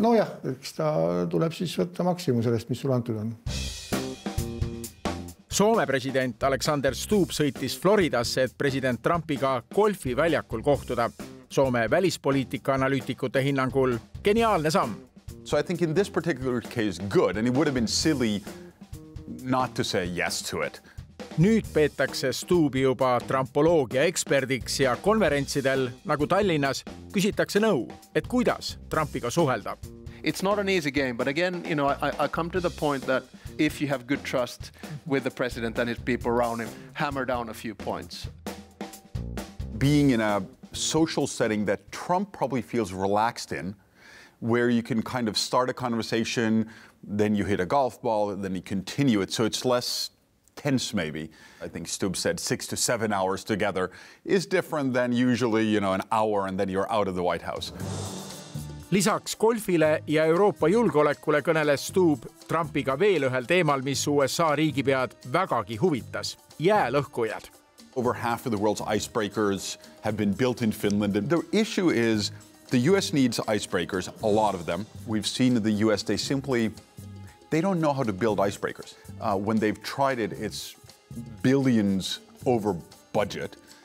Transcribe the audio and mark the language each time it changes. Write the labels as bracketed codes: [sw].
[et] No jah, eks ta tuleb siis võtta maksimum sellest, mis sul antud on. Soome president Alexander Stubb sõitis Floridasse, et president Trumpiga golfiväljakul kohtuda. Soome välispoliitika analüütikute hinnangul geniaalne samm. [en] So I think in this particular case good, and it would have been silly not to say yes to it. [et] Nüüd peetakse Stubbi juba trampoloogia eksperdiks ja konverentsidel, nagu Tallinnas, küsitakse nõu, et kuidas Trumpiga suhelda. [en] It's not an easy game, but again, I come to the point that if you have good trust with the president and his people around him, hammer down a few points. Being in a social setting that Trump probably feels relaxed in, where you can kind of start a conversation, then you hit a golf ball, and then you continue it, so it's less tense maybe. I think Stubb said 6 to 7 hours together is different than usually, an hour and then you're out of the White House. [et] Lisaks golfile ja Euroopa julgeolekule kõneles Stubb Trumpiga veel ühel teemal, mis USA riigipead vägagi huvitas. Jäälõhkujad. [en] Over half of the world's icebreakers have been built in Finland. The issue is the US needs icebreakers, a lot of them. We've seen in the US, they don't know how to build icebreakers. When they've tried it, it's billions over budget.